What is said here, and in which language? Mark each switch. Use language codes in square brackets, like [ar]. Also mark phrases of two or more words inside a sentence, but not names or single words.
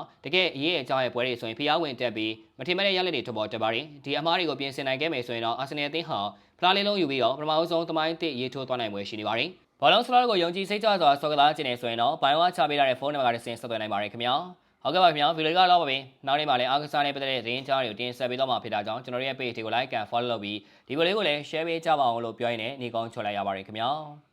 [my] တကယ်အရေးအကြောင်းရဲ့ပွဲတွေဆိုရင်ဖျားဝင်တက်ပြီးမထင်မဲ့တဲ့ရလဒ်တွေထွက်ပေါ်တက်ပါတယ်။ဒီအမားတွေကိုပြင်ဆင်နိုင်ခဲ့မယ်ဆိုရင်တော့အာဆင်နယ်အသင်းဟာဖလားလေးလုံးယူပြီးတော့ပထမဆုံးသမိုင်းတစ်ရေးထိုးသွားနိုင်ပွဲရှိနေပါတယ်။ဘောလုံးစလော့ကိုယုံကြည်စိတ်ကြွစွာဆော်ကစားခြင်းနဲ့ဆိုရင်တော့ဘိုင်ဝါချပေးထားတဲ့ဖုန်းနံပါတ်ကတစ်ဆင့်ဆက်သွယ်နိုင်ပါတယ်ခင်ဗျာ။ဟုတ်ကဲ့ပါခင်ဗျာဗီဒီယိုကတော့ပါပဲ။နောက်နေ့မှလည်းအားကစားနဲ့ပတ်သက်တဲ့သတင်းကြားတွေကိုတင်ဆက်ပေးတော့မှာဖြစ်တာကြောင့်ကျွန်တော်ရဲ့ page တွေကို [en] like and follow [my] လုပ်ပြီးဒီဗီဒီယိုလေးကိုလည်း share ပေးကြပါအောင်လို့ပြောရင်းနဲ့ညီကောင်းချော်လိုက်ရပါတယ်ခင်ဗျာ။